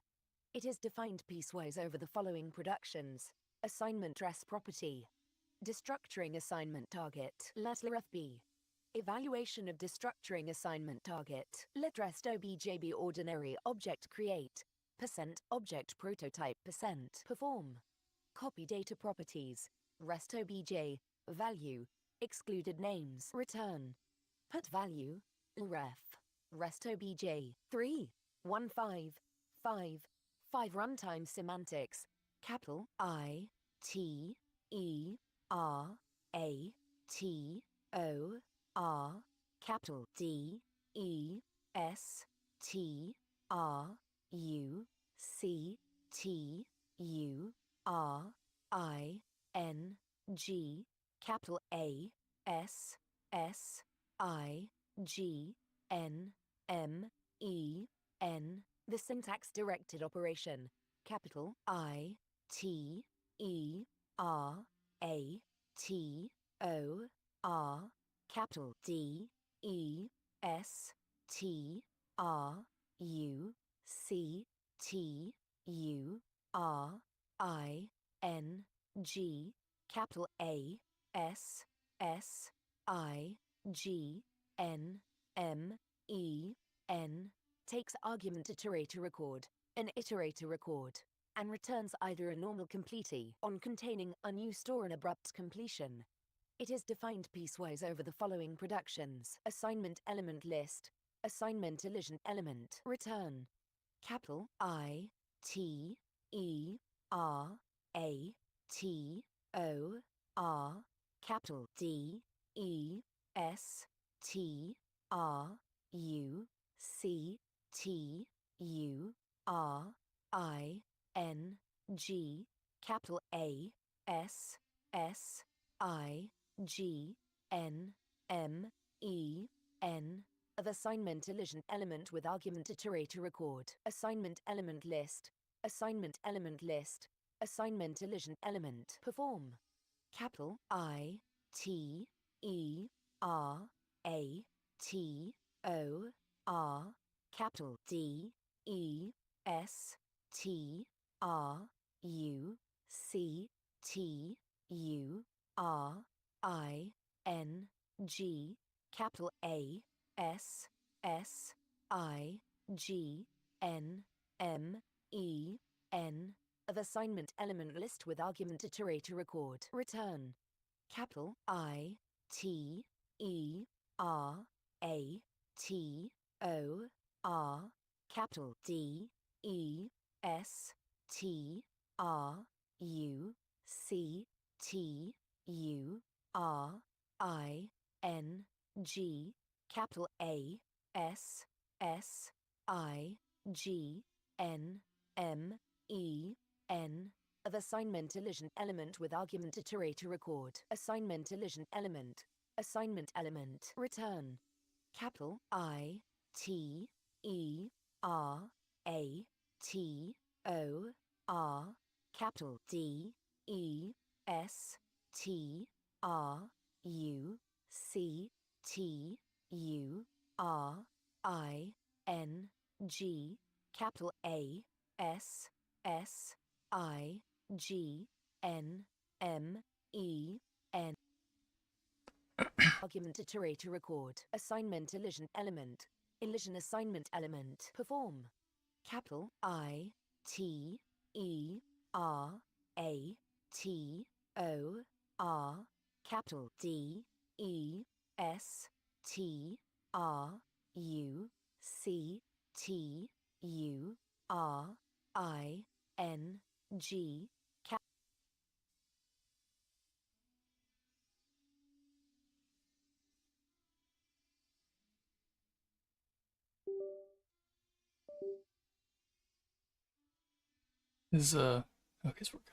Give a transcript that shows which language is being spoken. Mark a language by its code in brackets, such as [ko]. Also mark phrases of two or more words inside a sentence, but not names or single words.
[en] It is defined piecewise over the following productions: assignment dress property, destructuring assignment target, let ref be evaluation of destructuring assignment target, let rest objb ordinary object create, % object prototype %, perform Copy data properties. REST OBJ. Value. Excluded names. Return. Put value. Ref. REST OBJ. 3. 1 5 5 5 Runtime semantics. Capital I T E R A T O R capital D E S T R U C T U R I N G capital A S S I G N M E N. The syntax directed operation. Capital I T E R A T O R capital D E S T R U C T U R I N G capital A S S I G N M E N takes argument iterator record, an iterator record, and returns either a normal completely on containing unused or an abrupt completion. It is defined piecewise over the following productions: assignment element list, assignment elision element, return. Capital I T E R A T O R capital D E S T R U C T U R I N G capital A S S I G N M E N of assignment elision element with argument iterator record. Assignment element list, assignment element list, assignment elision element. Perform. Capital I T E R A T O R capital D E S T R U C T U R I N G capital A S S I G N M E N of assignment element list with argument iterator record. Return. Capital I T E R A T O R capital D E S T R U C T U R I N G capital A S S I G N M E N of assignment elision element with argument iterator record. Assignment elision element. Assignment element. Return. Capital I T E R A T O R capital D E S T R U C T U R I N G capital A S S I G N M E N argument iterator record. Assignment elision element. Elision assignment element. Perform. Capital I T E R A T O R capital D E S T R U C T U R I N G cap Is okay, it's working.